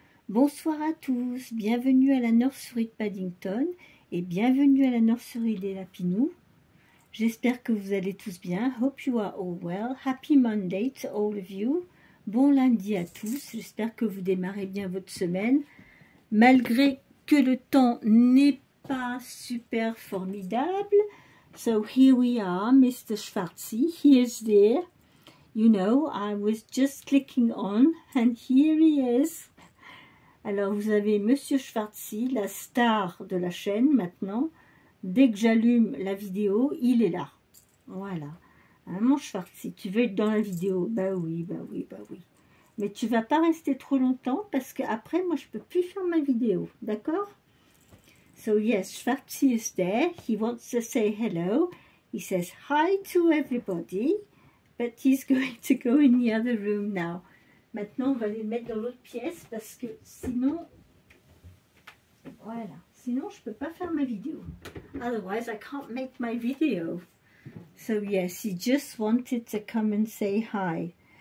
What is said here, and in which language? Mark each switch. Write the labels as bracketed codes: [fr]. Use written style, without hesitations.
[fr] Bonsoir à tous, bienvenue à la nursery de Paddington et bienvenue à la nursery des Lapinous. J'espère que vous allez tous bien. [en] Hope you are all well. Happy Monday to all of you. [fr] Bon lundi à tous. J'espère que vous démarrez bien votre semaine. Malgré que le temps n'est pas super formidable. [en] So here we are, Mr. Schwarzi. He is there. You know, I was just clicking on and here he is. [fr] Alors vous avez Monsieur Schwarzi, la star de la chaîne maintenant. Dès que j'allume la vidéo, il est là. Voilà. Hein, mon Schwarzi, tu veux être dans la vidéo? Bah oui, bah oui, bah oui. Mais tu vas pas rester trop longtemps parce qu'après, moi, je peux plus faire ma vidéo. D'accord? [en] So yes, Schwarzi is there. He wants to say hello. He says hi to everybody. But he's going to go in the other room now. [fr] Maintenant, on va les mettre dans l'autre pièce parce que sinon... Voilà. Sinon, je ne peux pas faire ma vidéo. [en] Otherwise, I can't make my video. So, yes, he just wanted to come and say hi.